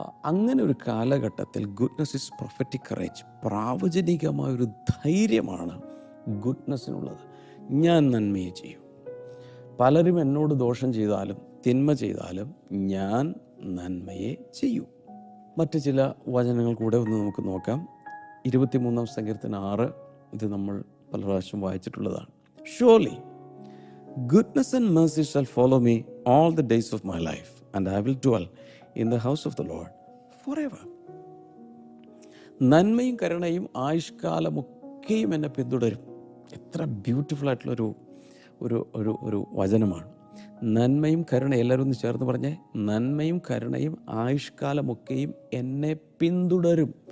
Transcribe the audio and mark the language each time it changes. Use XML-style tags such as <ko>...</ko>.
<ml>അങ്ങനെ ഒരു കാലഘട്ടത്തിൽ</ml> <en>goodness is prophetic courage,</en> <ml>പ്രാവചനികമായൊരു ധൈര്യമാണ് ഗുഡ്നസ്സിനുള്ളത്. ഞാൻ നന്മയെ ചെയ്യും, പലരും എന്നോട് ദോഷം ചെയ്താലും തിന്മ ചെയ്താലും ഞാൻ നന്മയെ ചെയ്യൂ. മറ്റ് ചില വചനങ്ങൾ കൂടെ ഒന്ന് നമുക്ക് നോക്കാം. 23-ാം സങ്കീർത്തനം 6, ഇത് നമ്മൾ പല പ്രാവശ്യം വായിച്ചിട്ടുള്ളതാണ്.</ml> <en>Surely goodness and mercy shall follow me all the days of my life, and I will dwell in the house of the Lord forever.</en> <ml>നന്മയും കരുണയും ആയുഷ്കാലമൊക്കെയും എന്നെ പിന്തുടരും. എത്ര ബ്യൂട്ടിഫുൾ ആയിട്ടുള്ളൊരു ഒരു വചനമാണ്. നന്മയും കരുണയും, എല്ലാവരും ഒന്ന് ചേർന്ന് പറഞ്ഞേ, നന്മയും കരുണയും ആയുഷ്കാലമൊക്കെയും എന്നെ പിന്തുടരും.</ml>